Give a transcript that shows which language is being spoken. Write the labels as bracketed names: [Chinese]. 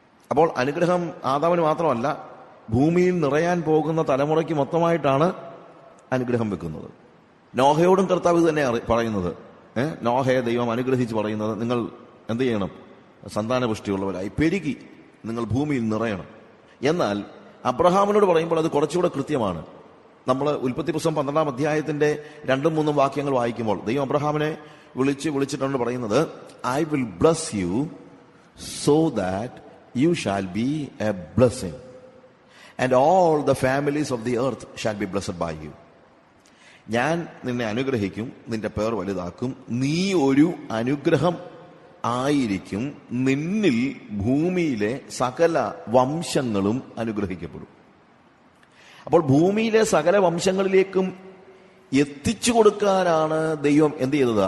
[Malayalam] അപ്പോൾ അനുഗ്രഹം ആദാമിന് മാത്രമല്ല, ഭൂമിയിൽ നിറയാൻ പോകുന്ന തലമുറയ്ക്ക് മൊത്തമായിട്ടാണ് അനുഗ്രഹം വെക്കുന്നത്. നോഹയോടും കർത്താവ് ഇത് തന്നെ പറയുന്നത്. നോഹയെ ദൈവം അനുഗ്രഹിച്ച് പറയുന്നത്, നിങ്ങൾ എന്ത് ചെയ്യണം? സന്താനപുഷ്ടിയുള്ളവരായി പെരുകി നിങ്ങൾ ഭൂമിയിൽ നിറയണം. എന്നാൽ അബ്രഹാമിനോട് പറയുമ്പോൾ അത് കുറച്ചുകൂടെ കൃത്യമാണ്. നമ്മൾ ഉൽപ്പത്തി പുസ്തകം 12-ാം അധ്യായത്തിന്റെ 2-3 വാക്യങ്ങൾ വായിക്കുമ്പോൾ ദൈവം അബ്രഹാമിനെ വിളിച്ചിട്ടാണ് പറയുന്നത്, [English] I will bless you so that you shall be a blessing and all the families of the earth shall be blessed by you. [Malayalam] ഞാൻ നിന്നെ അനുഗ്രഹിക്കും, നിന്റെ പേർ വലുതാക്കും, നീ ഒരു അനുഗ്രഹം ആയിരിക്കും, നിന്നിൽ ഭൂമിയിലെ സകല വംശങ്ങളും അനുഗ്രഹിക്കപ്പെടും. അപ്പോൾ ഭൂമിയിലെ സകല വംശങ്ങളിലേക്കും എത്തിച്ചു കൊടുക്കാനാണ് ദൈവം എന്ത് ചെയ്തത്?